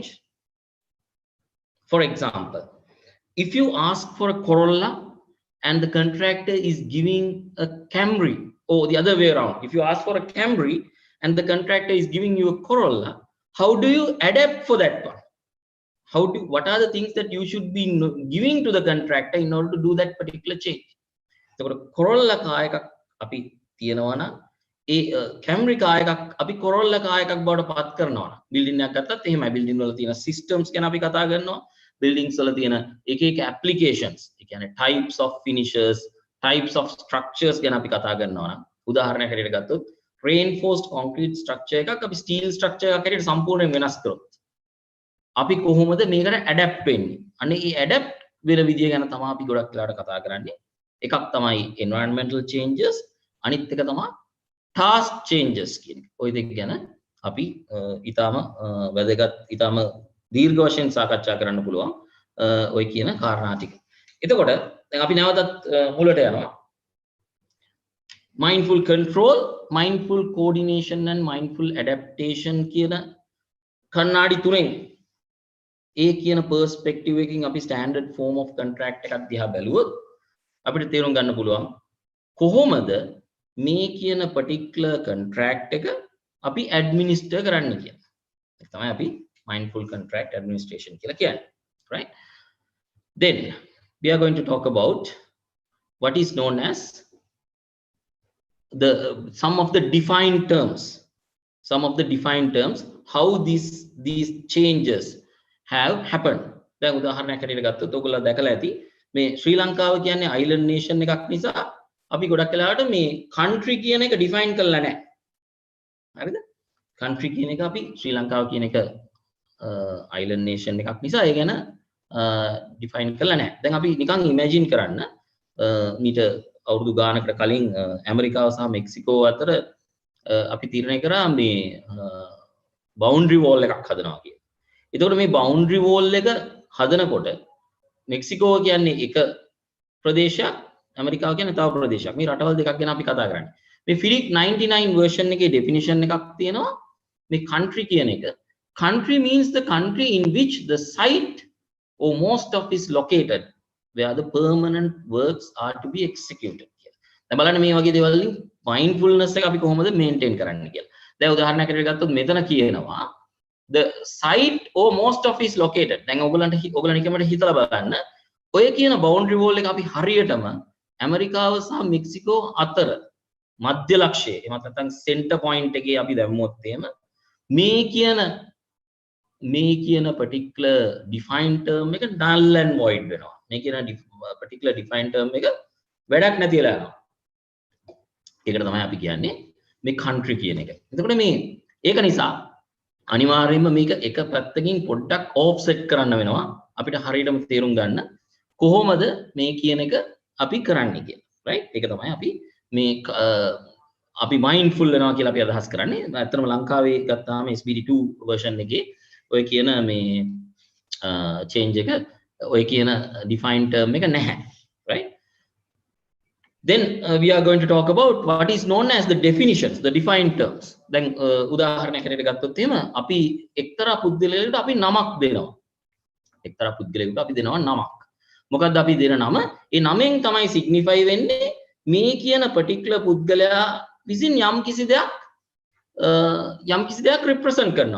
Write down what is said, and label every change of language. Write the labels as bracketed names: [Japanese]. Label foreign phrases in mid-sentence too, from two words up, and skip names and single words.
[English] For example, if you ask for a Corolla and the contractor is giving a Camry, or the other way around, if you ask for a Camry and the contractor is giving you a Corolla, how do you adapt for that one? What are the things that you should be giving to the contractor in order to do that particular change? [Sinhala] So Corolla car එකක් අපි තියනවා නම් ඒ Camry car එකක් අපි Corolla car එකක් බවට පත් කරනවා නම් බිල්ඩින් එකක් ගත්තත් එහෙමයි බිල්ඩින් වල තියෙන systems ගැන අපි කතා කරනවා buildings වල තියෙන එක එක applications ඒ කියන්නේ [English] types of finishes, types of structures [Sinhala] ගැන අපි කතා කරනවා නම් උදාහරණයක් හැටියට ගත්තොත් [English] reinforced concrete structure [Sinhala] එකක් අපි [English] steel structure [Sinhala] එකක් හැටියට සම්පූර්ණයෙන් වෙනස් කරොත් අපි කොහොමද මේකට adapt වෙන්නේ? අනේ මේ adapt වෙන විදිය ගැන තමයි අපි ගොඩක් වෙලාවට කතා කරන්නේ. එකක් තමයි [English] environmental changes, [Sinhala] අනිත් එක තමයි [English] task changes [Sinhala] කියන එක. ওই දෙක ගැන අපි ඊටාම වැදගත් ඊටාම දීර්ඝ වශයෙන් සාකච්ඡා කරන්න පුළුවන් ওই කියන කාරණා ටික. එතකොට දැන් අපි නැවතත් මුලට යනවා. [English] mindful control, mindful coordination and mindful adaptation [Sinhala] කියන කණ්ණාඩි තුනෙන් ඒ කියන perspective එකකින් අපි [English] standard form of contract [Sinhala] එකක් දිහා බැලුවොත් අපිට තේරුම් ගන්න පුළුවන් කොහොමද මේ කියන [English] particular contract [Sinhala] එක අපි administer කරන්න කියලා. ඒක තමයි අපි [English] mindful contract administration [Sinhala] කියලා කියන්නේ, [English] right? Then we are going to talk about what is known as some of the defined terms, how these changes have happened. [Sinhala] දැන් උදාහරණයක් හැටියට ගත්තොත් ඔයගොල්ලෝ දැකලා ඇති මේ ශ්‍රී ලංකාව කියන්නේ [English] island nation [Sinhala] එකක් නිසා අපි ගොඩක් වෙලාවට මේ country කියන එක define කරලා නැහැ. හරිද? country කියන එක අපි ශ්‍රී ලංකාව කියන එක [English] island nation [Sinhala] එකක් නිසා ඒ ගැන define කරලා නැහැ. දැන් අපි නිකන් imagine කරන්න මීට අවුරුදු ගානකට කලින් ඇමරිකාව සහ මෙක්සිකෝ අතර අපි තීරණය කරා මේ [English] boundary wall [Sinhala] එකක් හදනවා කියලා. එතකොට මේ [English] boundary wall [Sinhala] එක හදනකොට මෙක්සිකෝ කියන්නේ එක ප්‍රදේශයක්, ඇමරිකාව කියන්නේ තව ප්‍රදේශයක්. මේ රටවල් දෙකක් ගැන අපි කතා කරන්නේ. මේ FIDIC 99 version එකේ definition එකක් තියෙනවා. මේ country කියන එක. [English] Country means the country in which the site or most of is located where the permanent works are to be executed. [Sinhala] දැන් බලන්න මේ වගේ දේවල් වලින් mindfulness එක අපි කොහොමද maintain කරන්නේ කියලා. දැන් උදාහරණයක් විදිහට ගත්තොත් මෙතන කියනවා [English] the site or most of is located. [Sinhala] දැන් ඔයගලන්ට නිකමට හිතලා බලන්න. ඔය කියන [English] boundary wall [Sinhala] එක අපි හරියටම ඇමරිකාව සහ මෙක්සිකෝ අතර මධ්‍ය ලක්ෂයේ එහෙම නැත්නම් [English] center point [Sinhala] එකේ අපි දැම්මොත් එහෙම මේ කියන [English] particular defined term [Sinhala] එක [English] null and void [Sinhala] වෙනවා. මේ කියන [English] particular defined term [Sinhala] එක වැඩක් නැති වෙලා යනවා. ඒකට තමයි අපි කියන්නේ මේ country කියන එක. එතකොට මේ ඒක නිසා අනිවාර්යයෙන්ම මේක එක පැත්තකින් පොඩ්ඩක් offset කරන්න වෙනවා. අපිට හරියටම තේරුම් ගන්න කොහොමද මේ කියන එක අපි කරන්නේ කියලා. right? ඒක තමයි අපි මේ අපි mindful වෙනවා කියලා අපි අදහස් කරන්නේ. ඇත්තටම ලංකාවේ ගත්තාම SPD2 version එකේ ඔය කියන මේ change එක ඔය කියන [English] defined term [Sinhala] එක නැහැ. [English] right? Then we are going to talk about what is known as the definitions, the defined terms. [Sinhala] දැන් උදාහරණයක් හැටියට ගත්තොත් එහෙම අපි එක්තරා පුද්ගලයෙකුට අපි නමක් දෙනවා. එක්තරා පුද්ගලයෙකුට අපි දෙනවා නමක්. මොකද්ද අපි දෙන නම? ඒ නමෙන් තමයි signify වෙන්නේ මේ කියන particular පුද්ගලයා විසින් යම් කිසි දෙයක් represent කරනවා.